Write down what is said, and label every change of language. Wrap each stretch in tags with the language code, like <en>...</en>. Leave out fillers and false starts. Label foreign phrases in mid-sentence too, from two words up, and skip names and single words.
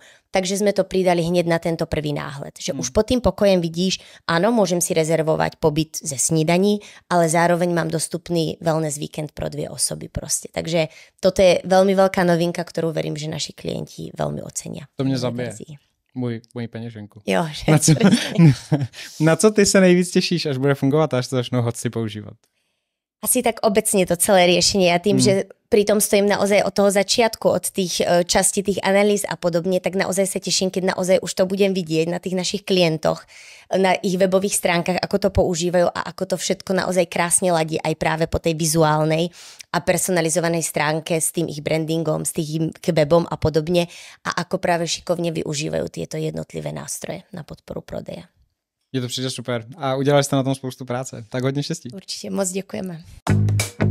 <sk>Takže sme to pridali hneď na tento prvý náhľad. Že už pod tým pokojem vidíš, áno, môžem si rezervovať pobyt</sk> <cs>ze snídaní,</cs> <sk>ale zároveň mám dostupný wellness víkend</sk> <cs>pro 2 osoby</cs> <sk>proste. Takže toto je veľmi veľká novinka, ktorú verím, že naši klienti veľmi ocenia.</sk> <cs>To mě zabije. Moji peněženku. Jo, na co ty se nejvíc těšíš, až bude fungovat a až to začnou hosty používat?</cs> <sk>Asi tak obecne to celé riešenie a tým, že pritom stojím naozaj od toho začiatku, od tých častí tých analýz a podobne, tak naozaj sa teším, keď naozaj už to budem vidieť na tých našich klientoch, na ich webových stránkach, ako to používajú a ako to všetko naozaj krásne ladí aj práve po tej vizuálnej a personalizovanej stránke s tým ich brandingom, s tým webom a podobne a ako práve šikovne využívajú tieto jednotlivé nástroje na podporu prodeja.</sk> <cs>Je to přijde super a udělali jste na tom spoustu práce. Tak hodně štěstí. Určitě, moc děkujeme.</cs>